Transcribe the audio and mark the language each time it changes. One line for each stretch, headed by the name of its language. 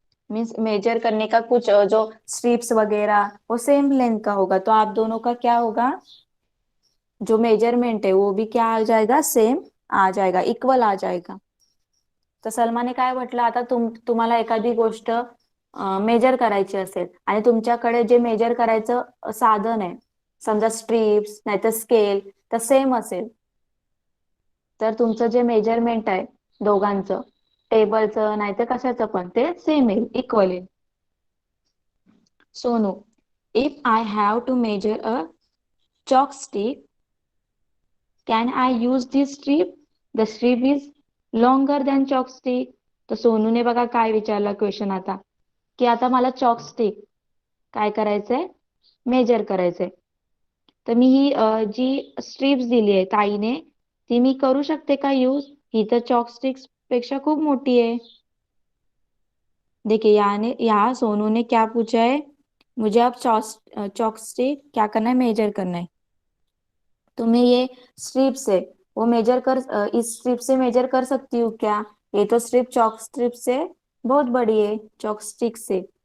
Hindi: Means major करने का कुछ जो स्ट्रिप्स वगैरह वो सेम लेंथ का होगा, तो आप दोनों का क्या होगा, जो मेजरमेंट है वो भी क्या आ जाएगा, सेम आ जाएगा, इक्वल आ जाएगा.
Marathi: तर सलमाने काय म्हटलं, आता तुम्हाला एखादी गोष्ट मेजर करायची असेल आणि तुमच्याकडे जे मेजर करायचं साधन आहे, समजा स्ट्रिप्स नाहीतर स्केल, तर सेम असेल, तर तुमचं जे मेजरमेंट आहे दोघांचं, टेबलचं नाहीतर कशाचं पण, ते सेम येईल, इक्वल येईल.
English: Sonu, if I have to measure a chalk stick, can I use this strip? The strip is longer than chalk stick.
Marathi: तर सोनूने बघा काय विचारला क्वेश्चन आता, की आता मला चॉक स्टिक काय करायचंय, मेजर करायचंय. तर मी ही जी स्ट्रिप्स दिली आहे ताईने, ती मी करू शकते का यूज, ही तर चॉक स्टिक्स पेक्षा खूप मोठी आहे.
Hindi: देखिए यहाँ सोनू ने क्या पूछा है, मुझे अब चॉक स्टिक क्या करना है, मेजर करना है. तुम्हें ये स्ट्रिप से वो मेजर कर इस स्ट्रिप से मेजर कर सकती हूँ क्या, ये तो स्ट्रिप चॉक स्ट्रिप से बहुत बड़ी है, चॉक स्टिक से.